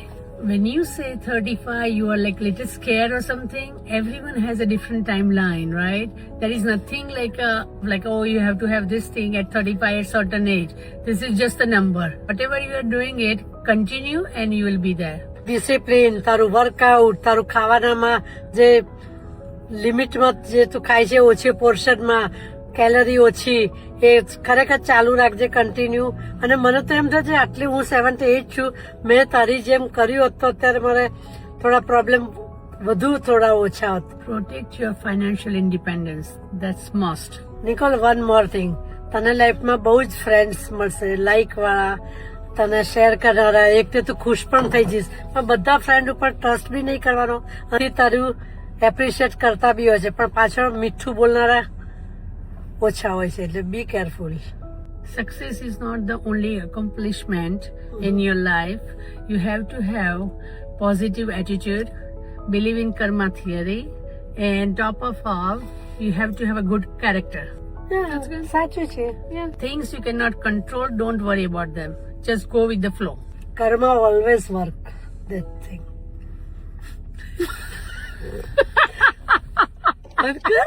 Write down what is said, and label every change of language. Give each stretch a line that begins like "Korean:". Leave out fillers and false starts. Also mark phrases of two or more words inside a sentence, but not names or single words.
English: When you say 35, you are like little scared or something. Everyone has a different timeline, right? There is nothing like oh, you have to have this thing at 35 at certain age. This is just a number. Whatever you are doing it, continue and you will be there.
Gujarati: ડિસિપ્લિન, તારું વર્કઆઉટ, તારું ખાવાનામાં જે લિમિટમાં જે તું ખાય છે ઓછી પોર્શનમાં, કેલરી ઓછી, એ ખરેખર ચાલુ રાખજે કન્ટિન્યુ. અને મને તો એમ થાય છે આટલી હું 78 છું, મેં તારી જેમ કર્યું હોત તો અત્યારે મારે થોડા પ્રોબ્લેમ વધુ થોડા ઓછા હોત.
English: Protect your financial independence. That's must.
Gujarati: નિકોલ,
English: one more thing,
Gujarati: તને લાઈફમાં બહુ જ ફ્રેન્ડ્સ મળશે, લાઈક વાળા, તને શેર કરનારા. એક તો તું ખુશ પણ થઈ જઈશ, પણ બધા ફ્રેન્ડ ઉપર ટ્રસ્ટ બી નહીં કરવાનો અને તારું એપ્રિશિએટ કરતા બી હોય છે, પણ પાછળ મીઠું બોલનારા ઓછા હોય છે, એટલે
English: be careful. Success is not the only accomplishment in your life. You have to have positive attitude, believe in karma theory, and top of all, you have to have a good character.
Gujarati: સાચું છે.
English: Things you cannot control, don't worry about them. Just go with the flow. Karma always work. That thing.